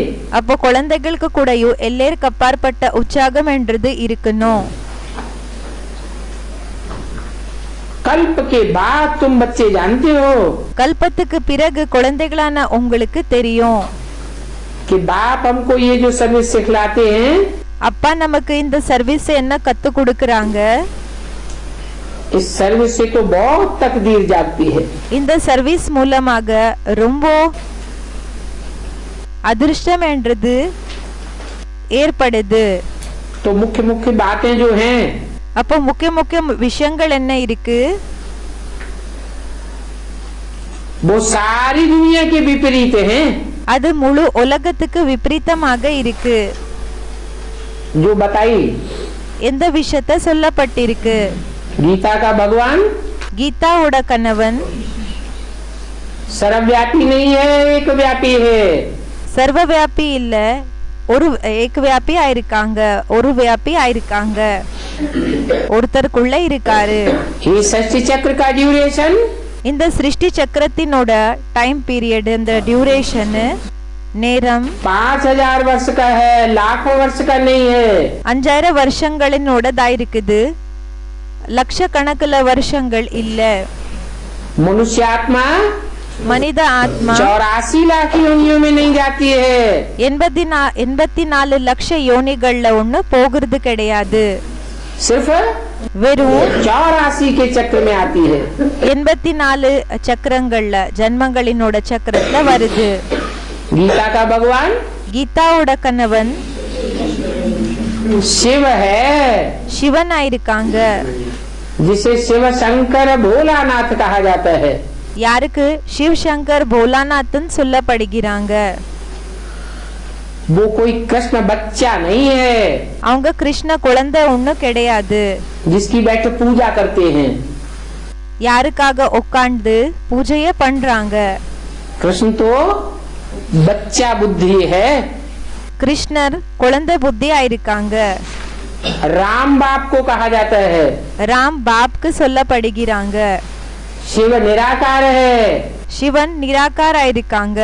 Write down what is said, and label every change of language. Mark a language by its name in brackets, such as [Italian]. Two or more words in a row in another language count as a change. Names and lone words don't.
[Tamil] அப்போ குழந்தைகளுக்கு கூடயும் எல்லாருக்கு அப்பாற்பட்ட உற்சாகம் என்றது இருக்கணும். [Hindi] कल्प के बाद तुम बच्चे जानते हो [Tamil] கல்பத்துக்கு பிறகு குழந்தைகளான உங்களுக்கு தெரியும் [Hindi] कि बाप हमको ये जो सर्विस सिखलाते हैं [Tamil] அப்பா நமக்கு இந்த சர்வீஸ் என்ன கத்து கொடுக்கறாங்க. [Hindi] इस सर्विस से तो बहुत तकदीर जागती है। [Tamil] இந்த சர்வீஸ் மூலமாக ரொம்ப அதிர்ஷ்டம் என்றது ஏற்படுது. [Hindi] तो मुख्य मुख्य बातें जो हैं [Tamil] அப்போ முக்கிய முக்கிய விஷயங்கள் என்ன இருக்கு? [Hindi] वो सारी दुनिया के विपरीत हैं, [Tamil] அது முழு உலகத்துக்கு விபரீதமாக இருக்கு. [Hindi] जो बताई [Tamil] எந்த விஷயத்தை சொல்லப்பட்டிருக்கு? [Hindi] गीता का भगवान [Tamil] கீதாவோட கணவன் [Hindi] सर्वव्यापी नहीं है, एक व्यापी है. [Tamil] சர்வவியாபி இல்ல, ஒரு ஏகவியாபி ஆயிருக்காங்க, ஒரு வியாபி ஆயிருக்காங்க, ஒருத்தருக்குள்ள இருக்காரு. [Hindi] ये सृष्टि चक्र का ड्यूरेशन [Tamil] இந்த சிருஷ்டி சக்கரத்தினோட [English] time period, [Tamil] இந்த டியூரேஷன் நேரம் [Hindi] 5000 वर्ष का है, लाखों वर्ष का नहीं है. [Tamil] 5000 வருஷங்களினோடதா இருக்குது, லட்சக்கணக்கில் வருஷங்கள் இல்ல. [Hindi] मनुष्य आत्मा [Tamil] மனித ஆத்மா [Hindi] 84 लाख योनियों में नहीं जाती है. [Tamil] 84 லட்ச யோனிகள்ல ஒண்ணு போகிறது கிடையாது, [Hindi] सिर्फ [Tamil] வெறும் [Hindi] 84 के चक्र में आती है. [Tamil] 84 சக்கரங்கள்ல, ஜன்மங்களினோட சக்கரத்துல வருது. [Hindi] गीता का भगवान [Tamil] கீதாவோட கணவன் [Hindi] शिव है, [Tamil] சிவன் ஆயிருக்காங்க. [Hindi] जिसे शिव शंकर भोलानाथ कहा जाता है. [Tamil] யாருக்கு? சிவ சங்கர் போலாநாத்னு சொல்லப்படுகிறாங்க. [Hindi] वो कोई कृष्ण बच्चा नहीं है [Tamil] அவங்க கிருஷ்ண குழந்தை ஒண்ணு கிடையாது, [Hindi] जिसकी बैठ पूजा करते हैं. [Tamil] யாருக்காக உட்கார்ந்து பூஜைய பண்றாங்க? [Hindi] कृष्ण तो बच्चा बुद्धि है. [Tamil] கிருஷ்ணர் குழந்தை புத்தி ஆயிருக்காங்க. [Hindi] राम बाप को कहा जाता है. [Tamil] ராம் பாப்க்கு சொல்லப்படுகிறாங்க. [Hindi] शिव निराकार है. [Tamil] சிவன் நிராகார் ஆயிருக்காங்க.